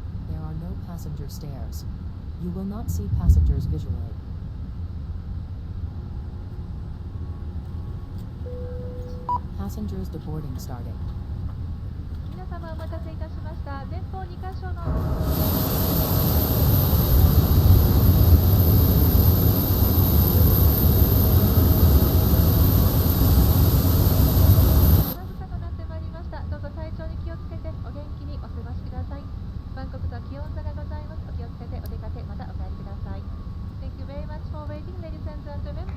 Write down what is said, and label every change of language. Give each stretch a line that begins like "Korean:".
English: There are no passenger stairs. You will not see passengers visually. Passengers deboarding starting.
Japanese: 皆様お待たせいたしました。前方2箇所のまずさとなってまいりました。どうぞ体調に気をつけてお元気にお過ごしください。バンコクとは気温差がございます。お気をつけてお出かけまたお帰りください。
English: Thank you very much for waiting, ladies and gentlemen.